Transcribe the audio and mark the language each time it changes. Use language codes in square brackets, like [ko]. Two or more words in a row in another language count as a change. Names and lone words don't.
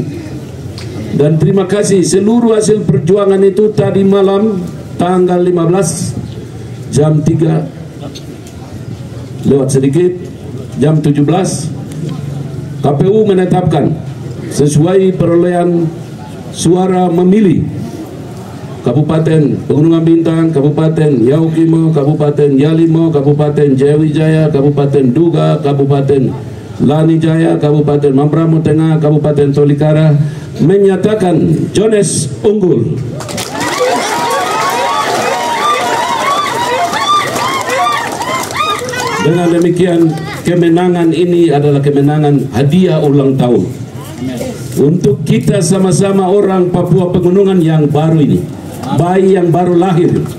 [id] Dan terima kasih seluruh hasil perjuangan itu tadi malam tanggal 15 jam 3 lewat sedikit jam 17 KPU menetapkan sesuai perolehan suara memilih Kabupaten Pegunungan Bintang, Kabupaten Yaukimo, Kabupaten Yalimo, Kabupaten Jayawijaya, Kabupaten Duga, Kabupaten Lani Jaya, Kabupaten Mambramo Tengah, Kabupaten Tolikara menyatakan Jones unggul. Dengan demikian kemenangan ini adalah kemenangan hadiah ulang tahun untuk kita sama-sama orang Papua Pegunungan yang baru ini, bayi yang baru lahir.